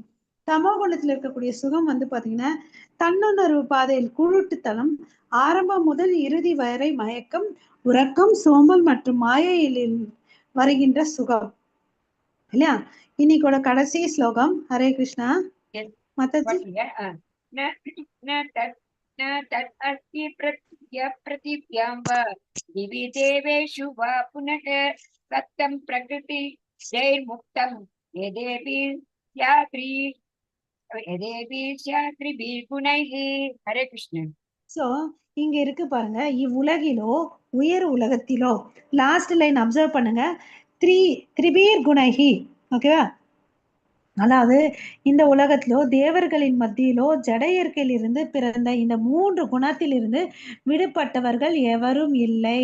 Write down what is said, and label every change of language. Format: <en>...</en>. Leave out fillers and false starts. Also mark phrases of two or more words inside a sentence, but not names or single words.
<ta>தமோ குணத்துல இருக்கக்கூடிய சுகம் வந்து பாத்தீங்கன்னா தன்னுணர்வு பாதையில் குருட்டுத்தனம், ஆரம்பம் முதல் இறுதி வரை மயக்கம், உறக்கம், சோம்பல் மற்றும் மாயையில் வருகின்ற சுகம் இல்லையா. இன்னைக்கோட கடைசி ஸ்லோகம். ஹரே கிருஷ்ணா.</ta> <en>Yes.</en> <ta>மாதாஜி.</ta> <en>What here?</en> <sa>न तत् अस्ति प्रतिभ्यां वा दिवि देवेषु वा पुनः सत्यं प्रकृति जैर्मुक्तं यदेपि स्यात्रिभिः गुणैः. हरे कृष्ण.</sa> <ta>சோ இங்க இருக்கு பாருங்க, இவ்வுலகிலோ உயர் உலகத்திலோ,</ta> <en>last line observe</en> <ta>பண்ணுங்க,</ta> <sa>त्रिभिर् गुणैः.</sa> <ta>ஓகேவா. அதாவது இந்த உலகத்திலோ தேவர்களின் மத்தியிலோ ஜட இயற்கையில் இருந்து பிறந்த இந்த 3 குணத்தில் இருந்து விடுபட்டவர்கள் எவரும் இல்லை.</ta>